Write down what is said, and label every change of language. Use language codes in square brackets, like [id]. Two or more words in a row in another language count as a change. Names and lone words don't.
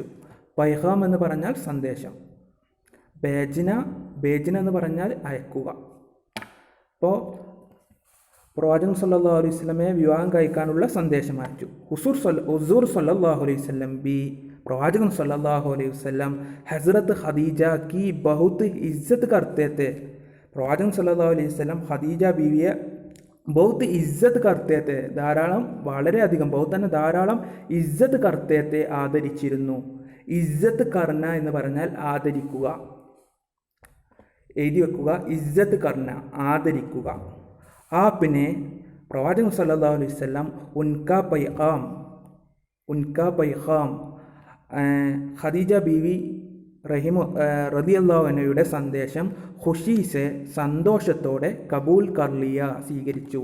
[ml] പൈഹാം എന്ന് പറഞ്ഞാൽ സന്ദേശം. ബേജിന എന്ന് പറഞ്ഞാൽ അയക്കുക. അപ്പോൾ പ്രവാചകൻ [ar] صلى الله عليه وسلم [ml] വിവാഹം കഴിക്കാനുള്ള സന്ദേശം അയച്ചു. ഹുസൂർ [ar] صلى الله عليه وسلم [ml] ബി, പ്രവാചകൻ [ar] صلى الله عليه وسلم [ml] ഹസ്രത്ത് ഖദീജ [hi] की बहुत इज्जत करते थे. [ml] പ്രവാചകൻ [ar] صلى الله عليه وسلم [ml] ഖദീജ ബീവിയെ [hi] बहुत इज्जत करते थे, [ml] ധാരാളം, വളരെയധികം, ബഹുത്ത് തന്നെ ധാരാളം, [hi] इज्जत करते थे [ml] ആദരിച്ചിരുന്നു. [hi] इज्जत करना [ml] എന്ന് പറഞ്ഞാൽ ആദരിക്കുക. എഴുതി വെക്കുക. [hi] इज्जत करना [ml] ആദരിക്കുക. ആപ്പിനെ പ്രവാചകൻ [ar] صلى الله عليه وسلم [hi] उनका पैगाम [ml] ഖദീജ ബീവി [ar] رضي الله عنها [ml] സന്ദേശം ഖുശീസെ സന്തോഷത്തോടെ [hi] कबूल कर लिया [ml] സ്വീകരിച്ചു.